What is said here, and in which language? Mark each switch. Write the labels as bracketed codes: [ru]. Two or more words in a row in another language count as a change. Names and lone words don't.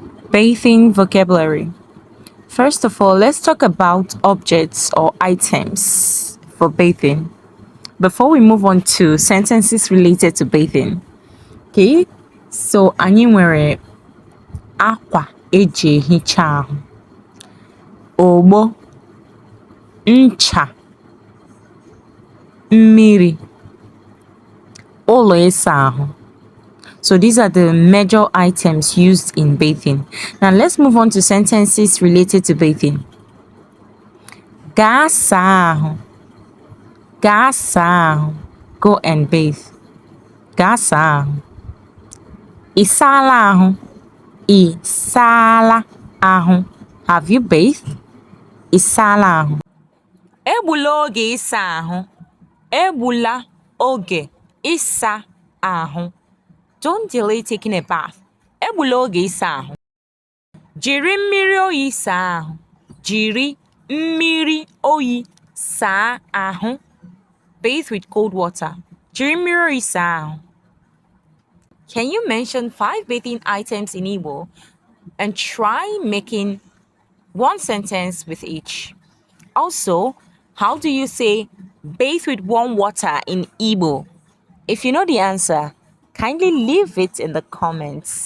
[en] Bathing vocabulary. First of all, let's talk about objects or items for bathing before we move on to sentences related to bathing. [ig] Okay, so anyị nwere akwa eji ehicha ahụ, ogbo, ncha, mmiri, ụlọ ịsa ahụ. [en] So these are the major items used in bathing. Now let's move on to sentences related to bathing. [ig] Gaa saa ahụ. Gaa saa ahụ. [en] Go and bathe. [ig] Gaa saa ahụ. Ị saala ahụ. Ị saala ahụ. [en] Have you bathed? [ig] Ị saala ahụ. Egbula oge ịsa ahụ. Egbula oge ịsa ahụ. [en] Don't delay taking a bath. [ig] Egbula oge ịsa ahụ. Jiri mmiri oyi saa ahụ. Jiri mmiri oyi saa ahụ. [en] Bathe with cold water. [ig] Jiri mmiri oyi saa ahụ. [en] Can you mention 5 bathing items in Igbo and try making one sentence with each? Also, how do you say bathe with warm water in Igbo? If you know the answer, kindly leave it in the comments.